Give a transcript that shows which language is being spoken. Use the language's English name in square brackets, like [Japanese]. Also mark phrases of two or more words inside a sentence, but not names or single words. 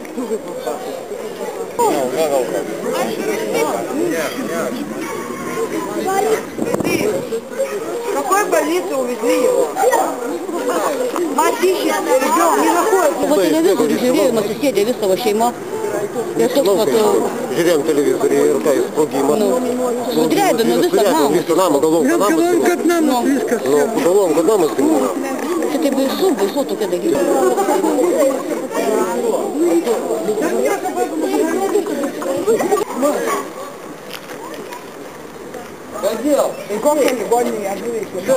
[Russian] В какой больнице увезли его? Мать ищет, ребенок не находится. По телевизору [Lithuanian] žiūrėjome su sėdė visą šeimą. Ir toks vat... Žiūrėjom televizorių ir tai sprogimas. Sudrebino visą namą. Visą namą, galvom, kad namas viskas. Galvom, kad namas griūna. Čia tai baisu tokie dalykai. Į kokią ligoninę atvežė?